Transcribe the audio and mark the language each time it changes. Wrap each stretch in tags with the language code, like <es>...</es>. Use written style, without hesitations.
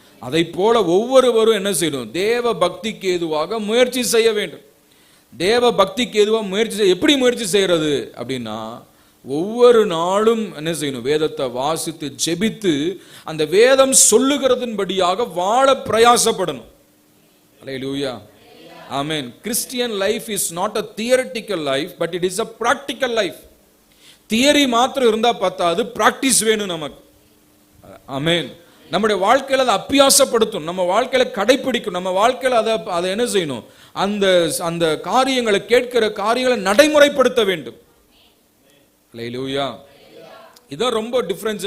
<ta>அதை போல ஒவ்வொருவரும் என்ன செய்யணும், தேவ பக்திக்கு ஏதுவாக முயற்சி செய்ய வேண்டும். தேவ பக்திக்கு ஏதுவாக முயற்சி செய்ய, எப்படி முயற்சி செய்யறது அப்படின்னா, ஒவ்வொரு நாளும் என்ன செய்யணும், வேதத்தை வாசித்து ஜெபித்து அந்த வேதம் சொல்லுகிறதின்படியாக வாழ பிரயாசப்படணும். அல்லேலூயா. ஆமென்.</ta> <en>Christian life is not a theoretical life, but it is a practical life.</en> <ta>Theory மாத்திரம் இருந்தா பத்தாது, பிராக்டிஸ் வேணும் நமக்கு. ஆமென். நம்முடைய வாழ்க்கையில அதை அபியாசப்படுத்தும், நம்ம வாழ்க்கையில கடைபிடிக்கும், நம்ம வாழ்க்கையில அதை என்ன செய்யணும், அந்த அந்த காரியங்களை, கேட்கிற காரியங்களை நடைமுறைப்படுத்த வேண்டும். அல்லேலூயா. இதான் ரொம்ப டிஃபரன்ஸ்.</ta>